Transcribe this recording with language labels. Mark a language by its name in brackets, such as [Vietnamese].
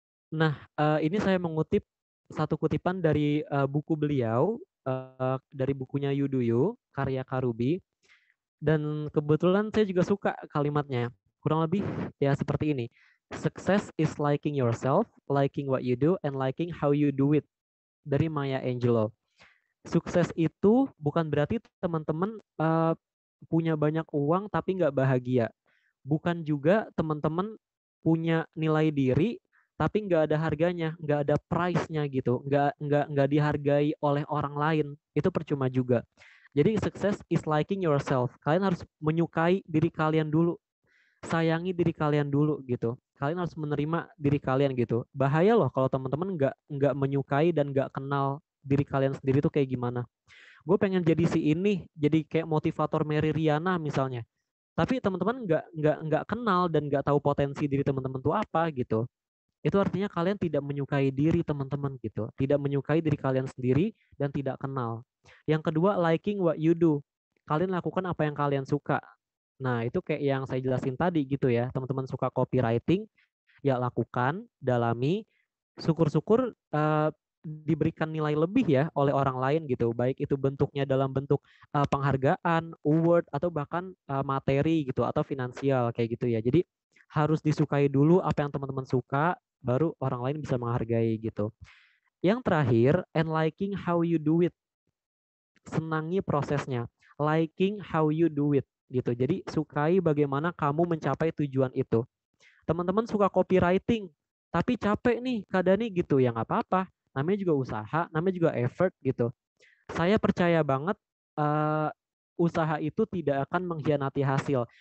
[Indonesian] Nah, ini saya mengutip satu kutipan dari buku beliau, dari bukunya Yuduyu, karya Karubi, dan kebetulan saya juga suka kalimatnya. Kurang lebih ya seperti ini. [English] Success is liking yourself, liking what you do, and liking how you do it. [Indonesian] Dari Maya Angelou. Sukses itu bukan berarti teman-teman punya banyak uang tapi nggak bahagia. Bukan juga teman-teman punya nilai diri tapi nggak ada harganya, nggak ada price-nya gitu, nggak dihargai oleh orang lain, itu percuma juga. Jadi [English] success is liking yourself. [Indonesian] Kalian harus menyukai diri kalian dulu, sayangi diri kalian dulu gitu. Kalian harus menerima diri kalian gitu. Bahaya loh kalau teman-teman nggak menyukai dan nggak kenal diri kalian sendiri tuh kayak gimana. Gue pengen jadi si ini, jadi kayak motivator Mary Riana misalnya. Tapi teman-teman nggak kenal dan nggak tahu potensi diri teman-teman tuh apa gitu. itu artinya kalian tidak menyukai diri teman-teman gitu. Tidak menyukai diri kalian sendiri dan tidak kenal. Yang kedua, [English] liking what you do. [Indonesian] Kalian lakukan apa yang kalian suka. Nah, itu kayak yang saya jelasin tadi gitu ya. Teman-teman suka copywriting, ya lakukan, dalami, syukur-syukur diberikan nilai lebih ya oleh orang lain gitu. Baik itu bentuknya dalam bentuk penghargaan, award, atau bahkan materi gitu, atau finansial kayak gitu ya. Jadi harus disukai dulu apa yang teman-teman suka, baru orang lain bisa menghargai gitu. Yang terakhir, [English] and liking how you do it. [Indonesian] Senangi prosesnya. [English] Liking how you do it [Indonesian] gitu. Jadi sukai bagaimana kamu mencapai tujuan itu. Teman-teman suka copywriting, tapi capek nih Kak Dani gitu, ya nggak apa-apa. Namanya juga usaha, namanya juga effort gitu. Saya percaya banget uh, usaha itu tidak akan mengkhianati hasil.